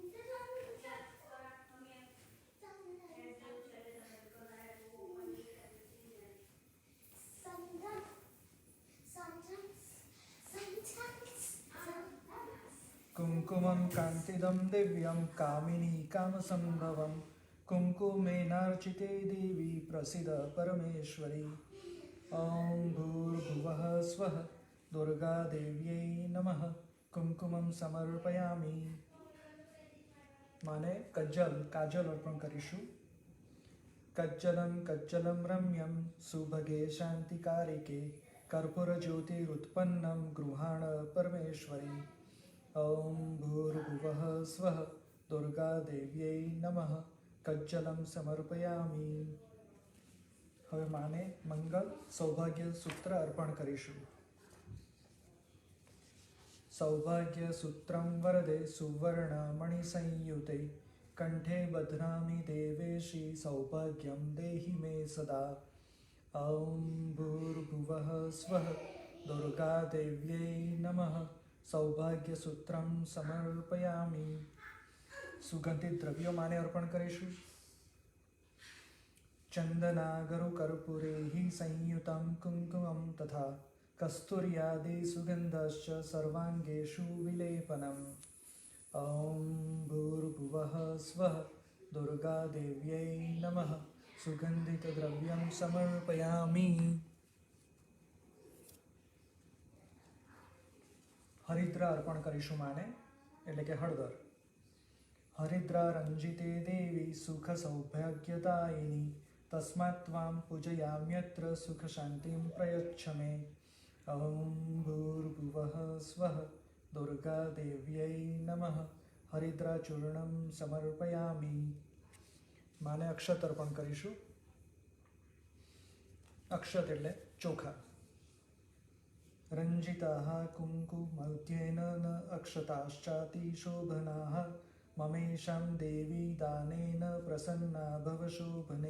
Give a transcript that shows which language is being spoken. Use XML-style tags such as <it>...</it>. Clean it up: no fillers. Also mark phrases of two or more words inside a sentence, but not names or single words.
<sa>कुङ्कुमं कान्तिदं दिव्यं कामिनी कामसम्भवं कुङ्कुमेनार्चिते देवी प्रसिद्ध परमेश्वरी. ओम् भूर्भुवः स्वः दुर्गादेव्यै नमः. कुङ्कुमं समर्पयामि.</sa> <gu>માને કાજલ અર્પણ કરીશું.</gu> <sa>कज्जलं रम्यं सुभगे शान्तिकारिके कर्पूरज्योतिरुत्पन्नं गृहाण परमेश्वरी। ॐ भूर्भुवः स्वः दुर्गादेव्यै नमः। कज्जलं समर्पयामि।</sa> <gu>હવે માને મંગલ સૌભાગ્ય સૂત્ર અર્પણ કરીશું.</gu> <sa>सौभाग्य सूत्रम् वरदे सुवर्णमणि संयुते कण्ठे बध्नामि देवेशी सौभाग्यम् देहि मे सदा. ॐ भूर्भुवः स्वः दुर्गादेव्यै नमः. सौभाग्यसूत्रम् समर्पयामि.</sa> <gu>સુગંધિત દ્રવ્યો માને અર્પણ કરીશું.</gu> <sa>चन्दनागरु कर्पूरैः संयुतं कुङ्कुमं तथा कस्तूर्यादि सुगन्धश्च सर्वाङ्गेषु विलेपनम्. ॐ भूर्भुवः स्वः दुर्गादेव्यै नमः. सुगन्धितद्रव्यं समर्पयामि.</sa> <gu>હરિદ્રા અર્પણ કરીશું માને, એટલે કે હળદર.</gu> <sa>हरिद्रा रञ्जिते देवी सुख सौभाग्यदायिनी तस्मात् त्वां पूजयाम्यत्र सुख शान्तिं प्रयच्छ मे. ॐ भूर्भुवः स्वः दुर्गादेव्यै नमः. हरिद्राचूर्णं समर्पयामि.</sa> <gu>માને અક્ષત અર્પણ કરીશું. અક્ષત એટલે ચોખા.</gu> <sa>रञ्जिताः कुङ्कुमध्येन न अक्षताश्चाति शोभनाः ममेषां देवी दानेन प्रसन्ना भव शोभने.</sa>